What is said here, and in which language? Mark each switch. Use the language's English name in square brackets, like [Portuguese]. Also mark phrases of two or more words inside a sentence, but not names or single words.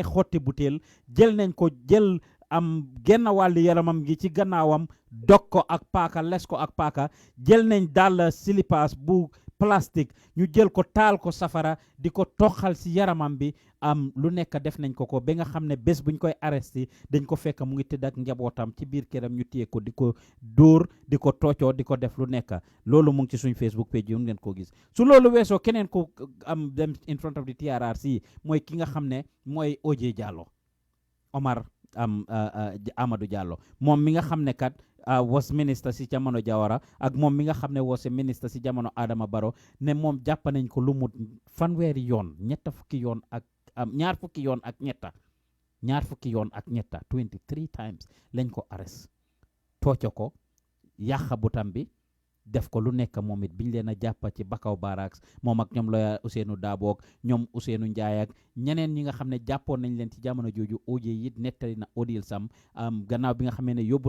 [Wolof] xotti butéel jël nañ ko jël genn wàllu yaramam gi ci gannaawam dog ko ak paaka les ko ak paaka jël nañ dàll silipaas bu plastique ñu jël ko taal ko safara di ko toxal si yaramam bi lu nekk def nañ ko ba nga xam ne bés buñ koy arrêté dañ ko fekk mu ngi tëdd ak njabootam ci biir këram ñu téye ko di ko dóor di ko toocoo di ko def lu nekk loolu mu ngi ci suñ Facebook page yi ngeen ko gis su loolu weesoo keneen ko dem [English] in front of the TRRC [Wolof] mooy ki nga xam ne mooy OJ Jallow Omar Amadou Jallow moom mi nga xam ne kat [English] was minister [Wolof] si jamono Jawara ak moom mi nga xam ne [English] was minister [Wolof] si jamono Adama Barrow ne moom jàpp nañ ko lu mu fanweeri yoon ñaar fukki yoon ak ñetta 23 times lañ ko arrest tooco ko yàqa butam bi def ko lu nekk moom it biñ leen a jàppa ci Bakaw Barracks moom ak ñoom lawyer Ousseynou Dabo ak ñoom Ousseynou Ndiaye ak ñeneen ñi nga xam ne jàppoon nañ leen ci jamono jooju OJ it nettali na odil sam gannaaw bi nga xamee ne yóbbu